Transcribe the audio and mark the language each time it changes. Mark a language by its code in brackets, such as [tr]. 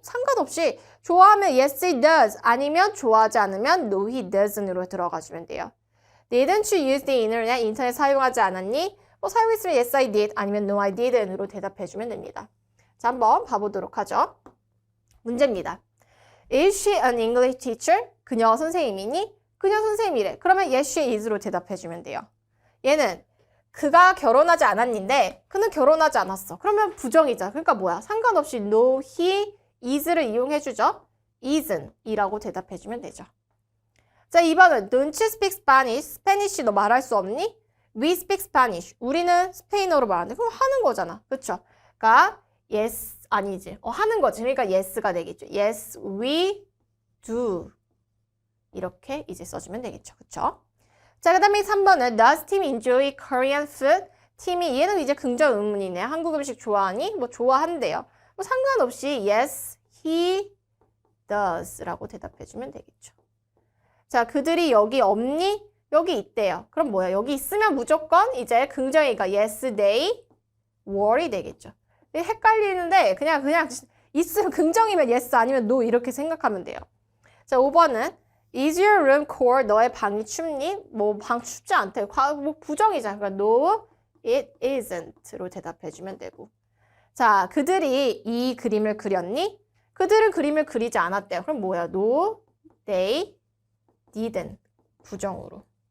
[ko] 상관없이 좋아하면 [en] yes, he does. [ko] 아니면 좋아하지 않으면 [en] no, he doesn't [ko] 으로 들어가주면 돼요. [en] Didn't you use the internet? [ko] 인터넷 사용하지 않았니? 사용했으면 [en] yes, I did. [ko] 아니면 [en] no, I didn't [ko] 으로 대답해주면 됩니다. 자, 한번 봐보도록 하죠. 문제입니다. [en] Is she an English teacher? [ko] 그녀 선생님이니? 그녀 선생님이래. 그러면 [en] yes, she is [ko] 로 대답해주면 돼요. 얘는 그가 결혼하지 않았는데 그는 결혼하지 않았어. 그러면 부정이죠. 그러니까 뭐야? 상관없이 no, he, is를 이용해주죠. isn't 이라고 대답해주면 되죠. 자, 2번은 [en] Don't you speak Spanish? [ko] 스페니쉬 너 말할 수 없니? [en] We speak Spanish. [ko] 우리는 스페인어로 말하는데 그럼 하는 거잖아. 그쵸? 그러니까 yes, 아니지. 하는 거지. 그러니까 yes가 되겠죠. [en] Yes, we do. [ko] 이렇게 이제 써주면 되겠죠. 그쵸? 자, 그 다음에 3번은 [en] Does Tim enjoy Korean food? [ko] 팀이 얘는 이제 긍정 의문이네. 한국 음식 좋아하니? 좋아한대요. 상관없이 [en] yes, he does [ko] 라고 대답해주면 되겠죠. 자, 그들이 여기 없니? 여기 있대요. 그럼 뭐야? 여기 있으면 무조건 이제 긍정이니까 [en] yes, they were [ko] 이 되겠죠. 헷갈리는데 그냥 있으면 긍정이면 yes 아니면 no 이렇게 생각하면 돼요. 자, 5번은 [en] Is your room cold? [ko] 너의 방이 춥니? 방 춥지 않대. 부정이잖아. 그러니까 [en] no, it isn't [ko] 로 대답해주면 되고. 자, 그들이 이 그림을 그렸니? 그들은 그림을 그리지 않았대요. 그럼 뭐야? [en] No, they didn't. [ko] 부정으로.